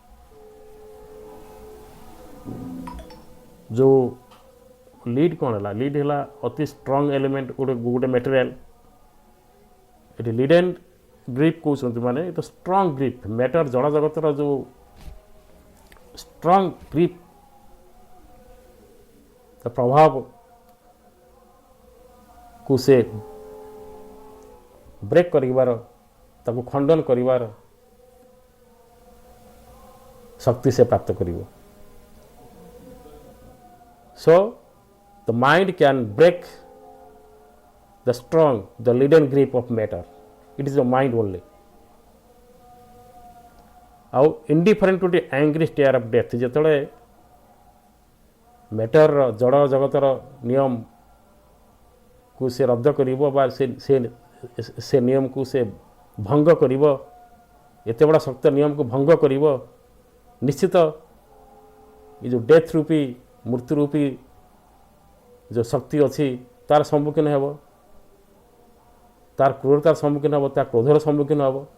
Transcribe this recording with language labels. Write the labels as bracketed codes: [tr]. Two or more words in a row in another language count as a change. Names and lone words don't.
[or] ଯେଉଁ ଲିଡ୍ କ'ଣ ହେଲା ଲିଡ୍ ହେଲା ଅତି [en] strong element [or] ଗୋଟେ ମେଟେରିଆଲ ଏଠି [en] lead and grip [or] କହୁଛନ୍ତି ମାନେ ଏଇଟା [en] strong grip matter [or] ଜଡ଼ ଜଗତର ଯେଉଁ [en] strong grip [or] ତା ପ୍ରଭାବକୁ ସେ ବ୍ରେକ୍ କରିବାର ତାକୁ ଖଣ୍ଡନ କରିବାର ଶକ୍ତି ସେ ପ୍ରାପ୍ତ କରିବ [en] So, the mind can break the strong, the lead and grip of matter. It is the mind only. How indifferent to the angry stare of death. [or] ଯେତେବେଳେ ମ୍ୟାଟର ଜଡ଼ ଜଗତର ନିୟମକୁ ସେ ରଦ୍ଦ କରିବ ବା ସେ ନିୟମକୁ ସେ ଭଙ୍ଗ କରିବ ଏତେ ବଡ଼ ଶକ୍ତ ନିୟମକୁ ଭଙ୍ଗ କରିବ ନିଶ୍ଚିତ ଏ ଯେଉଁ ଡେଥ୍ ରୂପୀ ମୃତ୍ୟୁ ରୂପୀ ଯେଉଁ ଶକ୍ତି ଅଛି ତାର ସମ୍ମୁଖୀନ ହେବ ତାର କ୍ରୂରତାର ସମ୍ମୁଖୀନ ହେବ ତାର କ୍ରୋଧର ସମ୍ମୁଖୀନ ହେବ